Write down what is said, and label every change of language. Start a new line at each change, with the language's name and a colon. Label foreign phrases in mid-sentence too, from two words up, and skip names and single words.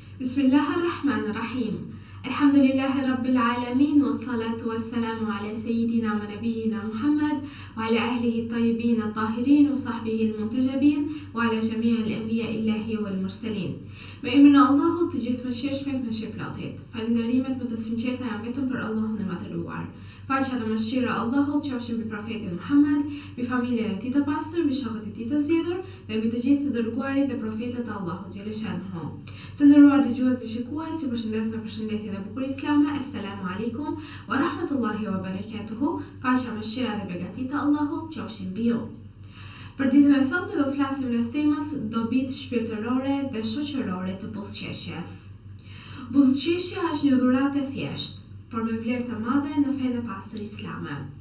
Arabic: بسم الله الرحمن الرحيم. الحمد لله رب العالمين، والصلاة والسلام على سيدنا ونبينا محمد، وعلى أهله الطيبين الطاهرين، وصحبه المنتجبين، وعلى جميع الأنبياء الإلهيين والمرسلين.
Albanian: Me emrin e Allahut të gjithë mëshirshmit me shpërplatit. Falënderimet më të sinqerta janë vetëm për Allahun e madhëruar. Faqja dhe mëshira e Allahut qofshin mbi profetin Muhammad, mbi familjen e tij të pastër, mbi shokët e tij të zgjedhur dhe mbi të gjithë të dërguarit dhe profetët e Allahut xhaleshanhu. Të nderuar dëgjues dhe shikues, ju përshëndes me përshëndetje dhe bukur islame.
Arabic: السلام عليكم ورحمة الله وبركاته.
Albanian: Paqja, mëshira dhe begatita e Allahut qofshin mbi ju. Për ditën e sotme do të flasim rreth temës dobitë shpirtërore dhe shoqërore të buzëqeshjes. Buzëqeshja është një dhuratë e thjeshtë, por me vlerë të madhe në fenë e pastër islame.